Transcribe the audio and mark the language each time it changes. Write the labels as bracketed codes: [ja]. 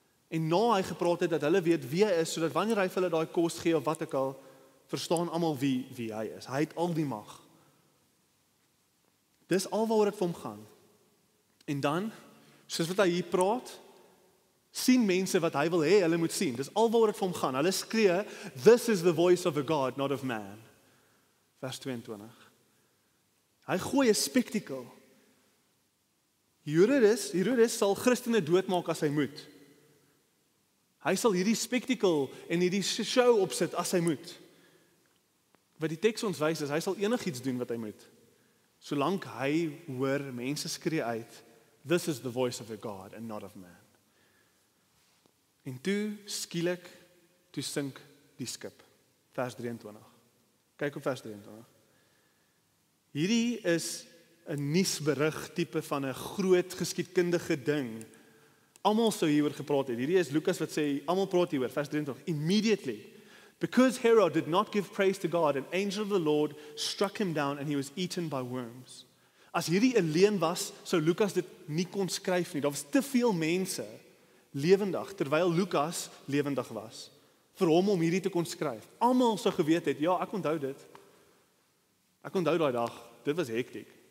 [af] En na hy gepraat het, dat hulle weet wie hy is, sodat wanneer hy vir hulle daai kos gee, of wat ek al, verstaan almal wie hy is. Hy het al die mag. Dis alwaaroor dit vir hom gaan. En dan, soos wat hy hier praat, sien mense wat hy wil hê, hulle moet sien. Dis alwaaroor dit vir hom gaan. Hulle skree, [en] this is the voice of a God, not of man. [af] Vers 22. Hy gooi 'n spectacle. Herodes sal Christene doodmaak as hy moet. Hy sal hierdie spectacle en hierdie show opsit as hy moet. wat die teks ons wys is, hy sal enigiets doen wat hy moet. Solank hy hoor mense skree uit, [en] this is the voice of a God and not of man. [af] En toe skielik, toe sink die skip. Vers 23. Kyk op vers 23. Hierdie is 'n nuusberig tipe van 'n groot geskiedkundige ding. Almal sou hieroor gepraat het. Hierdie is Lukas wat sê, almal praat hieroor, vers 23. [en] Immediately, because Herod did not give praise to God, an angel of the Lord struck him down and he was eaten by worms. [af] As hierdie 'n leuen was, sou Lukas dit nie kon skryf nie. Daar was te veel mense lewendig, terwyl Lukas lewendig was, vir hom om hierdie te kon skryf. Almal sou geweet het, ja, ek onthou dit. Ek onthou daai dag, dit was hektiek.